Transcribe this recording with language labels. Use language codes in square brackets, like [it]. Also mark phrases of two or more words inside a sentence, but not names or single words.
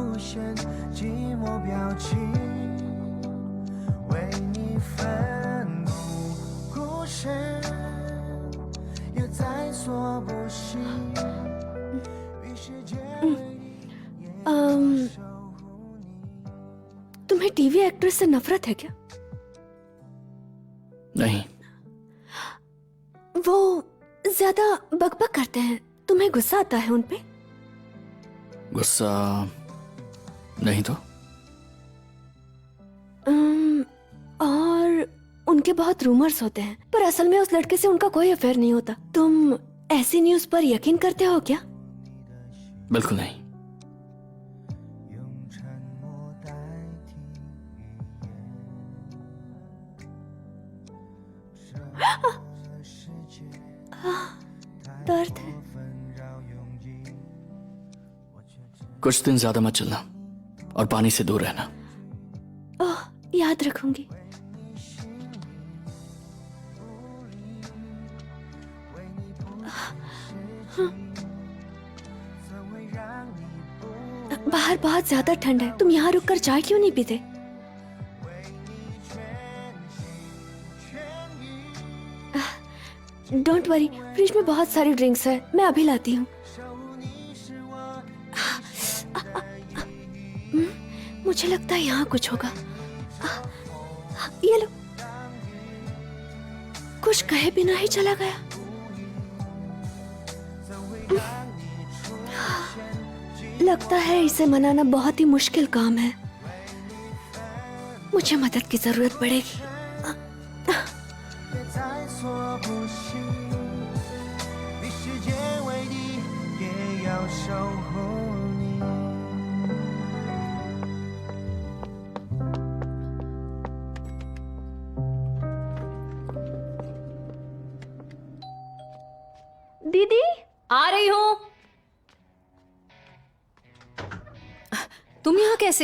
[zh] 现寂寞表情，为你愤怒故事也在所不惜。与世界为敌，也要守护你。 [hi] तुम्हें [en] TV actress [hi] से नफरत है क्या? नहीं। वो ज्यादा बकबक करते हैं, तुम्हें गुस्सा आता है उन पे? गुस्सा नहीं तो। और उनके बहुत रूमर्स होते हैं, पर असल में उस लड़के से उनका कोई अफेयर नहीं होता। तुम ऐसी न्यूज पर यकीन करते हो क्या? बिल्कुल नहीं। [zh] 用沉默代替语言，这世界 [hi] दर्द है। [zh] 纷扰拥挤，我却只 [hi] कुछ दिन ज्यादा मत चलना और पानी से दूर रहना। ओह, याद रखूंगी। [zh] 为你不失去，怎会让你不 [hi] बाहर बहुत ज्यादा ठंड है, तुम यहाँ रुककर चाय क्यों नहीं पीते? [zh] 为你全心全意？ [en] don't worry, [hi] फ्रिज में बहुत सारी ड्रिंक्स है, मैं अभी लाती हूँ। [zh] 守护你是我 [hi] मुझे लगता है यहाँ कुछ होगा। ये लो। कुछ कहे बिना ही चला गया। [zh] 怎会让你出现？ [hi] लगता है इसे मनाना बहुत ही मुश्किल काम है। मुझे मदद की जरूरत पड़ेगी। [zh] 也在所不惜，与世界为敌，也要守护你。 [hi] दीदी, आ रही हूं। तुम यहाँ कैसे?